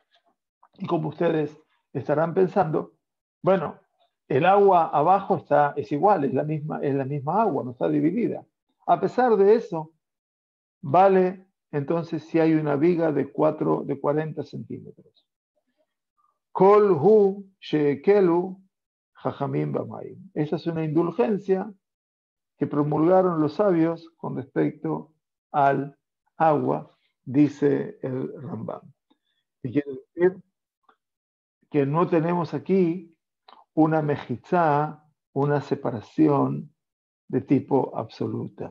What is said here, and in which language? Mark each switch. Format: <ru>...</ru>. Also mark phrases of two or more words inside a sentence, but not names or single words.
<es>Y como ustedes estarán pensando, bueno, el agua abajo es igual, es la misma agua, no está dividida. A pesar de eso, vale entonces si hay una viga de 40 centímetros.</es> <he>כל הוא שהקלו חכמים במים.</he> <es>Esa es una indulgencia que promulgaron los sabios con respecto al agua, dice el Rambam. Y quiere decir que no tenemos aquí una mejizá, una separación de tipo absoluta.</es>